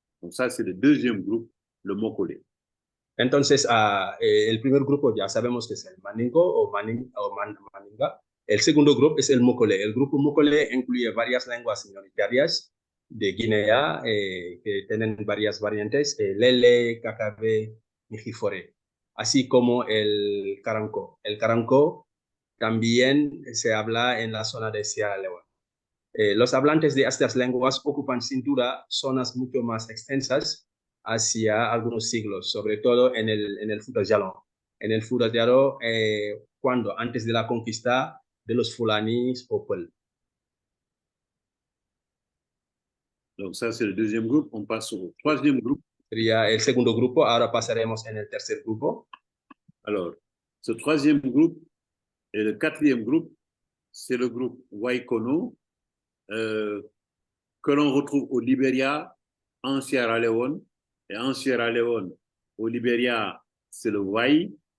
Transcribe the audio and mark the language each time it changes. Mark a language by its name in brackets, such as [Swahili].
[French] Donc, ça, c'est le deuxième groupe, le Mokole. [Spanish] Entonces, el primer grupo ya sabemos que es el mandingo o mandinga. El segundo grupo es el Mokole. El grupo Mokole incluye varias lenguas minoritarias de Guinea que tienen varias variantes, Lele, Kakabé, Mijifore, así como el Karanko. El Karanko también se habla en la zona de Sierra Leone. Los hablantes de estas lenguas ocupan sin duda zonas mucho más extensas hacia algunos siglos, sobre todo en el Fouta Djallon. En el Fouta Djallon, antes de la conquista de los Fulanis o Peul. [French] Donc ça, c'est le deuxième groupe. On passe au troisième groupe. [Spanish] Sería el segundo grupo. Ahora pasaremos en el tercer grupo. [French] Alors, ce troisième groupe et le quatrième groupe, c'est le groupe Waikono, que l'on retrouve au Libéria, en Sierra Leone. Et en Sierra Leone, au Libéria, c'est le Wai.